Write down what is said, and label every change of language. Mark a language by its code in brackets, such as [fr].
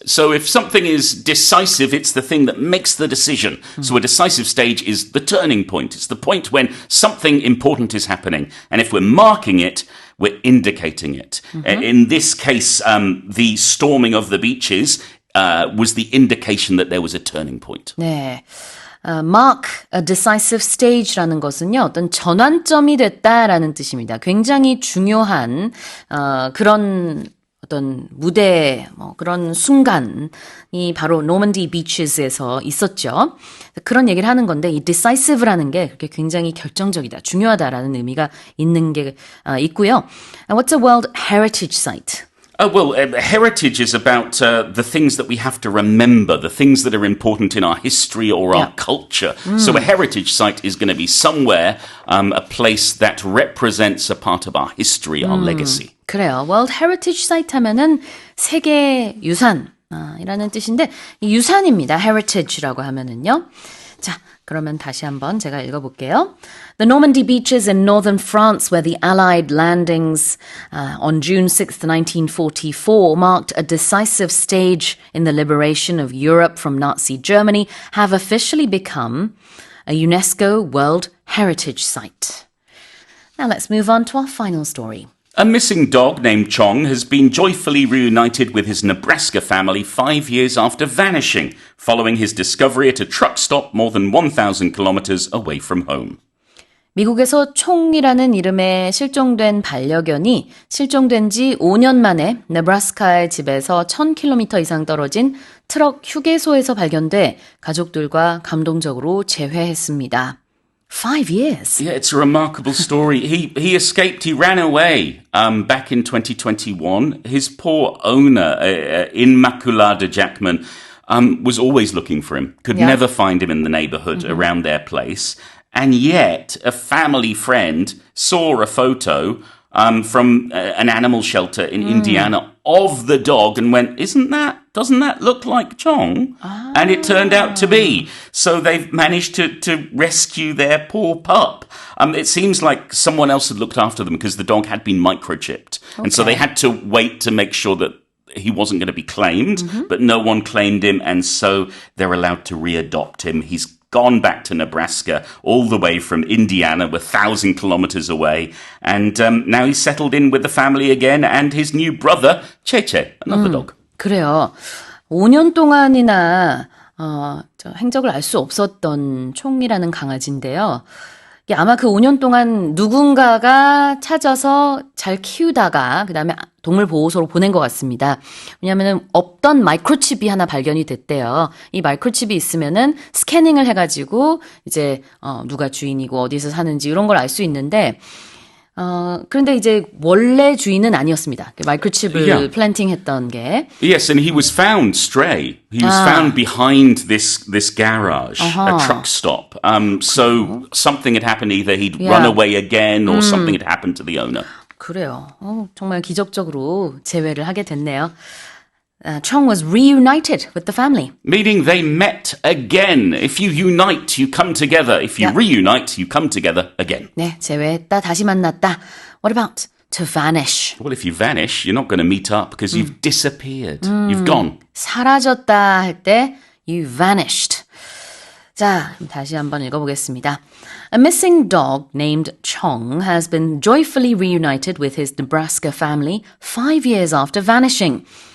[en] So if something is decisive, it's the thing that makes the decision. So a decisive stage is the turning point. It's the point when something important is happening. And if we're marking it, we're indicating it. In this case, the storming of the beaches was the indication that there was a turning point. [ko] 네. [en] Mark a decisive stage [ko] 라는 것은요, 어떤 전환점이 됐다라는 뜻입니다. 굉장히 중요한 그런 어떤 무대, 그런 순간이 바로 노먼디 비치스에서 있었죠. 그런 얘기를 하는 건데 이 decisive라는 게 그렇게 굉장히 결정적이다, 중요하다라는 의미가 있는 게 있고요. [en] And what's a World Heritage Site? Heritage is about the things that we have to remember, the things that are important in our history or our culture. So a heritage site is going to be somewhere, a place that represents a part of our history, our legacy. [ko] 그래요. World Heritage Site 하면은 세계 유산 이라는 뜻인데 이 유산입니다. heritage라고 하면은요. 자, 그러면 다시 한번 제가 읽어볼게요. [en] The Normandy beaches in northern France where the Allied landings on June 6th, 1944 marked a decisive stage in the liberation of Europe from Nazi Germany have officially become a UNESCO World Heritage Site. Now let's move on to our final story. A missing dog named Chong has been joyfully reunited with his Nebraska family 5 years after vanishing, following his discovery at a truck stop more than 1,000 kilometers away from home. [ko] 미국에서 총이라는 이름의 실종된 반려견이 실종된 지 5년 만에 네브라스카의 집에서 1,000km 이상 떨어진 트럭 휴게소에서 발견돼 가족들과 감동적으로 재회했습니다. [en] 5 years. Yeah, it's a remarkable story. He escaped. He ran away back in 2021. His poor owner, Immaculada Jackman, was always looking for him. Could never find him in the neighborhood around their place. And yet, a family friend saw a photo from an animal shelter in Indiana of the dog and went, doesn't that look like Chong? And it turned out to be. So they've managed to rescue their poor pup. It seems like someone else had looked after them because the dog had been microchipped. Okay. And so they had to wait to make sure that he wasn't going to be claimed, but no one claimed him. And so they're allowed to readopt him. He's gone back to Nebraska, all the way from Indiana, 1,000 kilometers away. And now he's settled in with the family again and his new brother, Cheche, another dog. [ko] 그래요. 5년 동안이나 행적을 알 수 없었던 총이라는 강아지인데요. 아마 그 5년 동안 누군가가 찾아서 잘 키우다가 그다음에 동물보호소로 보낸 것 같습니다. 왜냐하면 없던 마이크로칩이 하나 발견이 됐대요. 이 마이크로칩이 있으면은 스캐닝을 해가지고 이제 누가 주인이고 어디서 사는지 이런 걸 알 수 있는데 그런데 이제 원래 주인은 아니었습니다. 마이크로칩을 플랜팅했던 게. [en] Yes, and he was found stray. He was found behind this garage, a truck stop. So something had happened. Either he'd run away again or something had happened to the owner. [ko] 그래요. 정말 기적적으로 재회를 하게 됐네요. [en] Chong was reunited with the family. Meaning they met again. If you unite, you come together. If you reunite, you come together again. [ko] 네, 재회했다, 다시 만났다. [en] What about to vanish? Well, if you vanish, you're not going to meet up because you've disappeared. You've gone. [ko] 사라졌다 할 때 [en] you vanished. [ko] 자, 다시 한번 읽어보겠습니다. [en] A missing dog named Chong has been joyfully reunited with his Nebraska family 5 years after vanishing.